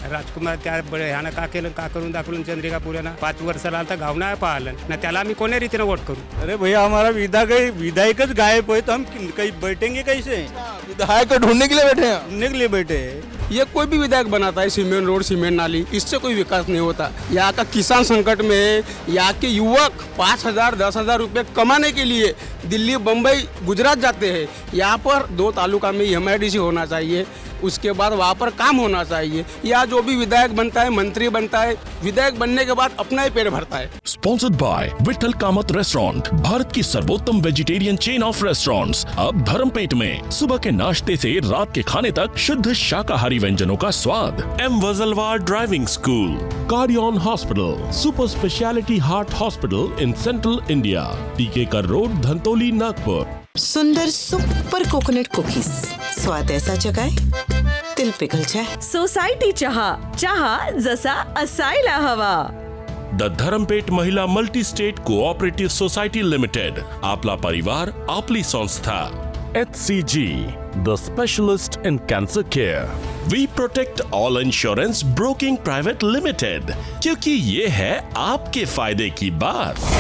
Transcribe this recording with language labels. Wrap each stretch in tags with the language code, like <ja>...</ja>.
<mr>राजकुमार त्या ह्यानं का केलं का करून दाखवलं चंद्रिका पुऱ्यानं 5 वर्षाला आलता गाव नाही पाहिलं ना त्याला आम्ही कोण्या रीतीनं वोट करू.</mr> <hi>अरे भैया हमारा विधायक गायब है तो हम कहीं बैठेंगे कैसे? विधायक को ढूंढने के लिए बैठे हैं. ढूंढने के लिए बैठे हैं. ये कोई भी विधायक बनाता है सीमेंट रोड सीमेंट नाली, इससे कोई विकास नहीं होता. यहाँ का किसान संकट में है. यहाँ के युवक 5,000 10,000 रुपये कमाने के लिए दिल्ली बम्बई गुजरात जाते हैं. यहाँ पर 2 तालुका में MIDC होना चाहिए, उसके बाद वहाँ पर काम होना चाहिए. या जो भी विधायक बनता है मंत्री बनता है, विधायक बनने के बाद अपना ही पेट भरता है. Sponsored by Vitthal Kamat restaurant, Bharat की सर्वोत्तम वेजिटेरियन चेन ऑफ रेस्टोरेंट्स, अब धर्मपेट में. सुबह के नाश्ते से रात के खाने तक शुद्ध शाकाहारी व्यंजनों का स्वाद.</hi> <en>M Wajalwar driving school, कार्डियन hospital, super speciality heart hospital in central India, Tikekar road, Dhantoli, Nagpur.</en> <hi>सुंदर सुपर कोकोनट कुकीज, स्वाद ऐसा जगाए दिल पिघल जाए.</hi> <mr>सोसायटी चहा, चहा जसा असायला हवा. द धरमपेट महिला multi state cooperative society limited, आपला परिवार आपली संस्था.</mr> <en>HCG, the specialist in cancer care. We protect all insurance broking private limited,</en> <hi>क्योंकि ये है आपके फायदे की बात.</hi>